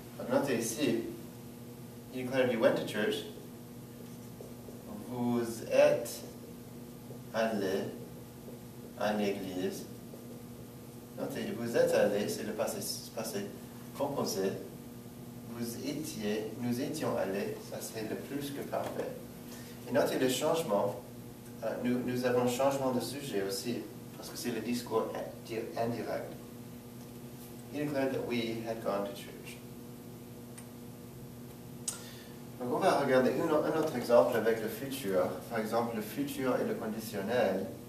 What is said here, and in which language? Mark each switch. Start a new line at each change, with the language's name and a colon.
English: Notez ici, he declared you went to church.
French: Vous êtes allés à l'église. Notez, vous êtes allés, c'est le passé composé. Nous étions allés, ça c'est le plus que parfait. Et notez le changement, nous avons changement de sujet aussi, parce que c'est le discours indirect.
English: He declared that we had gone to church.
French: Donc on va regarder un autre exemple avec le futur. Par exemple, le futur et le conditionnel.